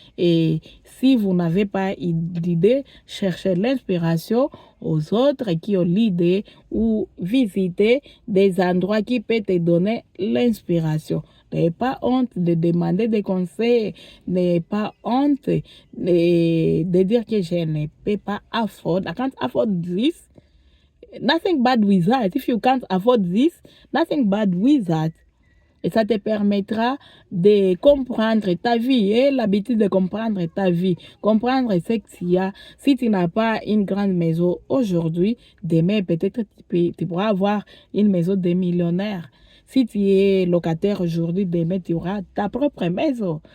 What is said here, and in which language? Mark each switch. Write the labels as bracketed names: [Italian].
[French] Et si vous n'avez pas d'idée, cherchez l'inspiration aux autres qui ont l'idée ou visiter des endroits qui peuvent te donner l'inspiration. N'ayez pas honte de demander des conseils, n'ayez pas honte de dire que je ne peux pas [English] afford, I can't afford this. Nothing bad with that. If you can't afford this, nothing bad with that. [French] Et ça te permettra de comprendre ta vie et l'habitude de comprendre ta vie. Comprendre ce qu'il y a. Si tu n'as pas une grande maison aujourd'hui, demain peut-être tu pourras avoir une maison de millionnaire. Si tu es locataire aujourd'hui, demain tu auras ta propre maison.